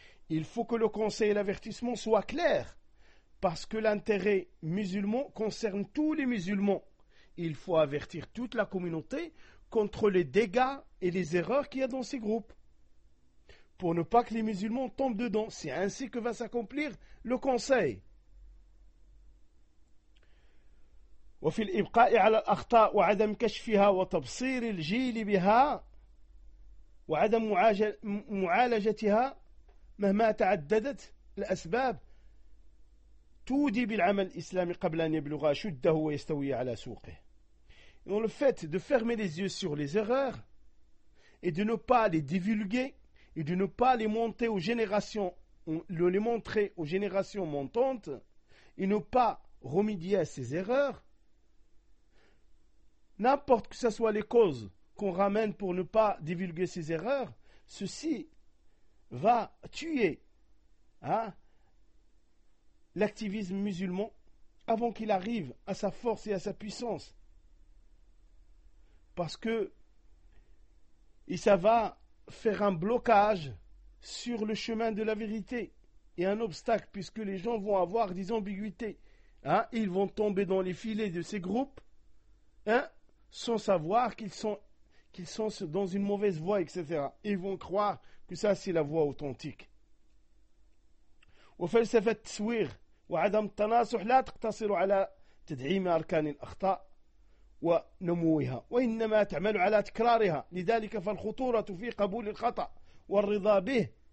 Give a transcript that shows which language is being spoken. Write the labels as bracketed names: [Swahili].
[French] Il faut que le conseil et l'avertissement soient clairs. Parce que l'intérêt musulman concerne tous les musulmans. Il faut avertir toute la communauté contre les dégâts et les erreurs qu'il y a dans ces groupes. Pour ne pas que les musulmans tombent dedans. C'est ainsi que va s'accomplir le conseil. [Arabic] وفي الإبقاء على الأخطاء وعدم كشفها وتبصير الجيل بها وعدم معالجتها مهما تعددت الأسباب تودي بالعمل الإسلامي قبل أن يبلغ شده ويستوي على سوقه. [French] Dans le fait de fermer les yeux sur les erreurs et de ne pas les divulguer et de ne pas les montrer aux générations, les montrer aux générations montantes et ne pas remédier à ces erreurs. N'importe que ce soit les causes qu'on ramène pour ne pas divulguer ses erreurs, ceci va tuer l'activisme musulman avant qu'il arrive à sa force et à sa puissance. Parce que et ça va faire un blocage sur le chemin de la vérité et un obstacle puisque les gens vont avoir des ambiguïtés. Ils vont tomber dans les filets de ces groupes. Sans savoir qu'ils sont dans une mauvaise voie, etc. Ils vont croire que ça, c'est la voie authentique. [Arabic] وفلسفة التسوير وعدم التناصح لا تقتصر على تدعيم أركان الأخطاء ونموها وإنما تعمل على تكرارها لذلك فالخطورة في قبول الخطأ والرضا به.